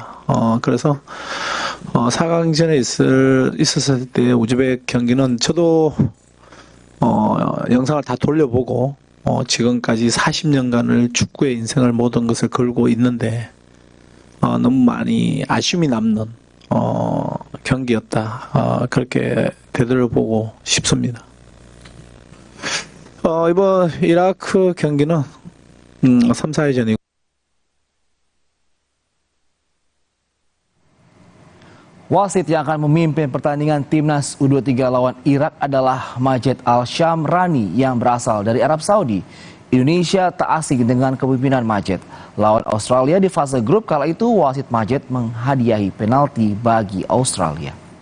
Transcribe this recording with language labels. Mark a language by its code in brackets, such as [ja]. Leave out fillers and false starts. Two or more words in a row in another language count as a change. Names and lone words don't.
[ko] 그래서 4강전에 있었을 때 우즈벡 경기는 저도 영상을 다 돌려보고 지금까지 40년간을 축구의 인생을 모든 것을 걸고 있는데 너무 많이 아쉬움이 남는 경기였다. 그렇게 되돌아보고 싶습니다. 이번 이라크 경기는 3, 4회전이고 [id] Wasit yang akan memimpin pertandingan Timnas U23 lawan Irak adalah Majed Al-Shamrani yang berasal dari Arab Saudi. Indonesia tak asing dengan kepemimpinan Majed. Lawan Australia di fase grup kala itu wasit Majed menghadiahi penalti bagi Australia.